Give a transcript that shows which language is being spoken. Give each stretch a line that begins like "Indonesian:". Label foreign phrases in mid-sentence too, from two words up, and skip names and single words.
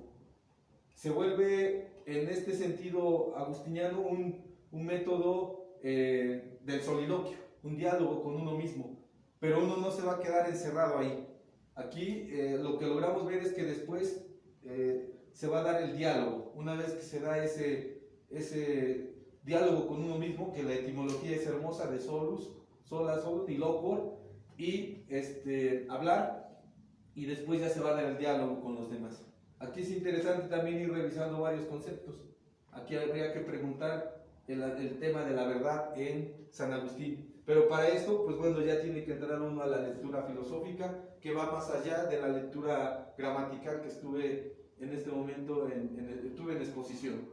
Spanish: Se vuelve en este sentido agustiniano un método del soliloquio, un diálogo con uno mismo, pero uno no se va a quedar encerrado ahí. Aquí lo que logramos ver es que después se va a dar el diálogo. Una vez que se da ese diálogo con uno mismo, que la etimología es hermosa, de
Latin: solus, sola, solus,
Spanish: y locor, y hablar, y después ya se va a dar el diálogo con los demás. Aquí es interesante también ir revisando varios conceptos. Aquí habría que preguntar el tema de la verdad en San Agustín. Pero para esto, pues bueno, ya tiene que entrar uno a la lectura filosófica, que va más allá de la lectura gramatical que estuve en este momento, estuve en exposición.